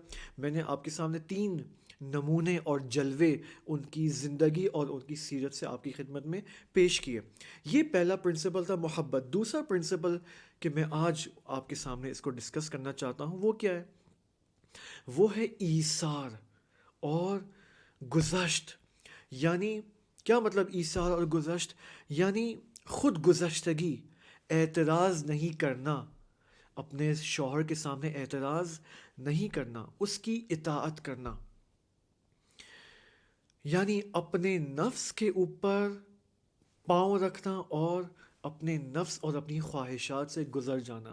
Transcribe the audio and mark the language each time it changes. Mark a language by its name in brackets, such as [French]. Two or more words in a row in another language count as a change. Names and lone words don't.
[Urdu] میں نے آپ کے سامنے 3 نمونے اور جلوے ان کی زندگی اور ان کی سیرت سے آپ کی خدمت میں پیش کیے. یہ پہلا پرنسپل تھا محبت. دوسرا پرنسپل کہ میں آج آپ کے سامنے اس کو ڈسکس کرنا چاہتا ہوں وہ کیا ہے؟ وہ ہے ایثار اور گذشت. یعنی کیا مطلب ایثار اور گذشت؟ یعنی خود گذشتگی، اعتراض نہیں کرنا، اپنے شوہر کے سامنے اعتراض نہیں کرنا، اس کی اطاعت کرنا. یعنی اپنے نفس کے اوپر پاؤں رکھنا اور اپنے نفس اور اپنی خواہشات سے گزر جانا.